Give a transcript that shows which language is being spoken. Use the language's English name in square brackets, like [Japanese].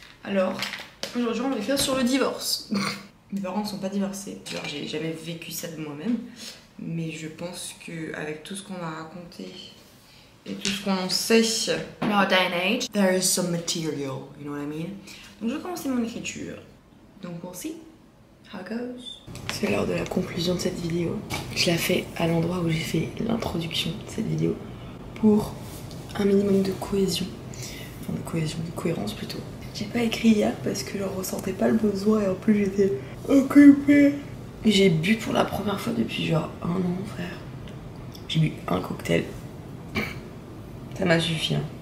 [French] Alors aujourd'hui on va écrire sur le divorce. Mes parents ne sont pas divorcés, genre j'ai jamais vécu ça de moi-même. Mais je pense qu'avec tout ce qu'on a raconté et tout ce qu'on sait, [English] in our day and age, there is some material, you know what I mean? [French] Donc je vais commencer mon écriture. Donc [English] we'll see how it goes. [French] C'est l'heure de la conclusion de cette vidéo. Je la fais à l'endroit où j'ai fait l'introduction de cette vidéo pour un minimum de cohésion. Enfin de cohésion, de cohérence plutôt. J'ai pas écrit hier parce que je ressentais pas le besoin et en plus j'étais occupée. J'ai bu pour la première fois depuis genre 1 an, frère. J'ai bu un cocktail. Ça m'a suffi, hein.